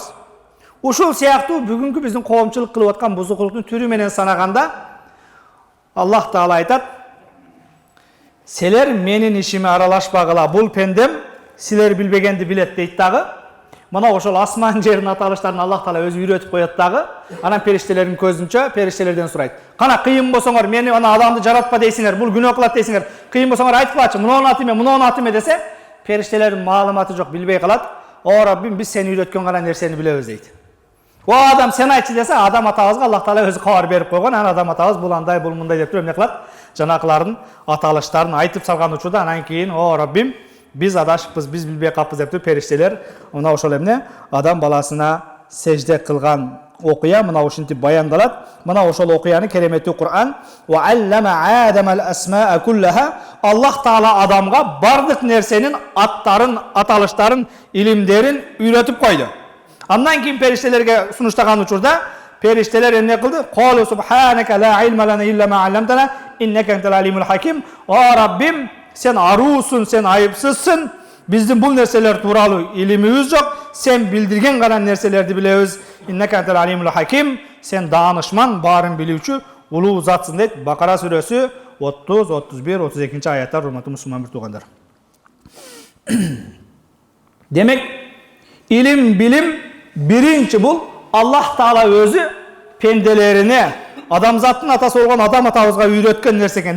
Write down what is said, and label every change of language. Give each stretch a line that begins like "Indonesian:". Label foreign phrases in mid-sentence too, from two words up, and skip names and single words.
Kyrgyz: Ушул сыяктуу бүгүнкү биздин коомчулук кылып аткан бузукулуктун түрү менен санаганда Аллах Таала айтат: "Силер менин ишиме аралашпагыла, бул пендем силер билбегенди билет" дейт дагы. Мына ошол асман жердин аталыштарын Аллах Таала өзү үйрөтүп коет дагы. Анан периштелердин көзүнчө периштелерден сурайт. Кана кыйын болсоңор, мени ана адамды жаратпа дейсиңер, бул күнөө кылат дейсиңер. Кыйын болсоңор айтпачы, мунун аты эме, мунун аты эме десе, периштелердин маалыматы жок, билбей калат. О Раббим, биз сени үйрөткөн гана нерсени билебиз дейт. О адам, сен айтчы десе, адам атабызга Аллах Таала өзү кабар берип койгон. Анан адам атабыз бул андай, бул мындай деп туруп эмне кылат? Жанакылардын аталыштарын айтып салган учурда анан кийин о Раббим, биз адашыппыз, биз билбей калыппыз деп туруп периштелер мына ошол эмне адам баласына сежде кылган окуя мына ушинтип баяндалат. Мына ошол окуяны кереметтүү Кур'ан
Arabic: وعلم آدم الأسماء كلها,
Kyrgyz: Аллах Таала адамга бардык нерсенин аттарын, аталыштарын, илимдерин үйрөтүп койду. Андан кийин периштелерге сунуштаган учурда периштелер эмне кылды?
Arabic: قالوا سبحانك لا علم لنا إلا ما علمتنا إنك أنت العليم الحكيم.
Kyrgyz: О Раббим, сен аруусун, сен айыпсызсың. Биздин бул нерселер тууралуу илимибиз жок. Сен билдирген гана нерселерди билебиз.
Arabic: إنك أنت العليم الحكيم.
Kyrgyz: Сен даанышман, баарын билүүчү, улуу затсың дейт. Бакара сүрөсү 30, 31, 32 аяттар. Урматтуу мусулман бир туугандар. Демек, илим, билим биринчи бул Аллах Таала өзү пенделерине, адамзаттын атасы болгон адам атабызга үйрөткөн нерсе экен.